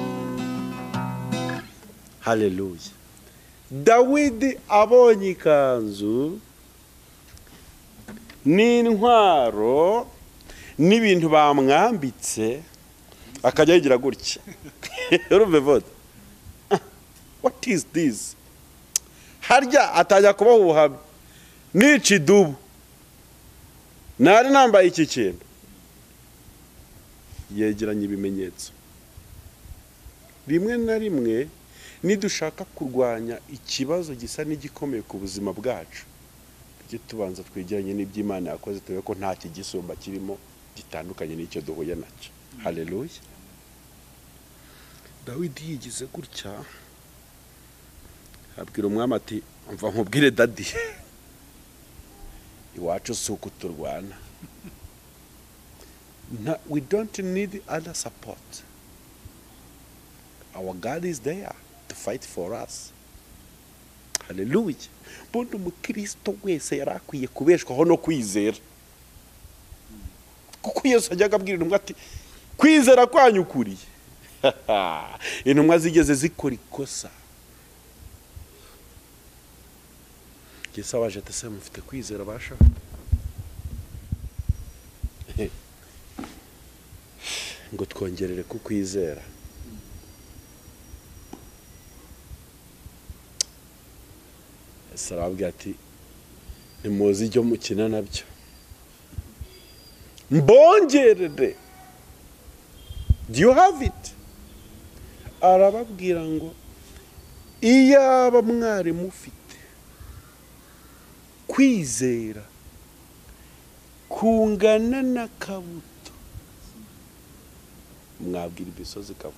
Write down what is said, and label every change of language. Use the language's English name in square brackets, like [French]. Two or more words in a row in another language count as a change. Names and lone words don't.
[Kinyarwanda] Haleluya. Dawidi abonye ikanzu n'intwaro n'ibintu bamwambitse akajya yigira gutya. [English] Urumve vote, what is this? [Kinyarwanda] Harya atajya kubaho ubuhamya, nica idubu nari nambaye iki kintu. Yegeranye ibimenyetso. Rimwe na rimwe nidushaka kurwanya ikibazo gisa n'igikomeye ku buzima bwacu, tujye tubanza twegeranye n'iby'Imana yakoze, turebe ko nta kigisumba kirimo gitandukanye n'icyo duhuye nacyo. Haleluya. Dawidi yigize gutya, abwira umwami ati umva nkubwire dadi, iwacu si uko turwana. [English] We don't need other support. Our God is there to fight for us. [Kinyarwanda] Haleluya. Bundi umukristo wese yarakwiye kubeshwaho no kwizera, kuko Yesu ajyaga abwira intumwa ati kwizera kwanyu kuriye. Intumwa zigeze zikora ikosa. Yesu abaje ati se mufite kwizera basha? Ngo twongerere ku kwizera. Sarabwira ati nimuzi ibyo mukina nabyo, mbongerere. [English] Do you have it? [Kinyarwanda] Arababwira ngo iyaba mwari mufite kwizera kungana n'akabuto, mwabwira ibisozi kavu.